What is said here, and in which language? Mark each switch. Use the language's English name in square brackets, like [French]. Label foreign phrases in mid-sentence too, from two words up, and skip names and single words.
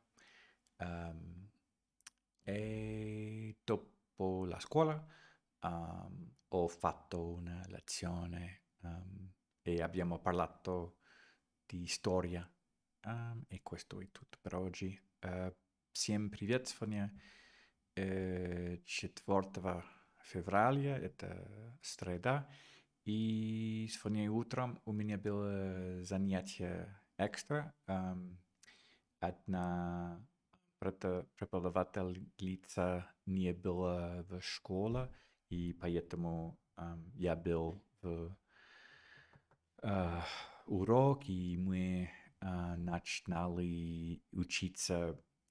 [Italian] Ehm, e dopo la scuola ho fatto una lezione e abbiamo parlato di storia. E questo è tutto per oggi. [Russian] Всем привет, сегодня 4 февраля, это среда, и сегодня утром у меня было занятие экстра. Одна преподавательница не была в школе, и поэтому я был в э, урок, и мы начинали учиться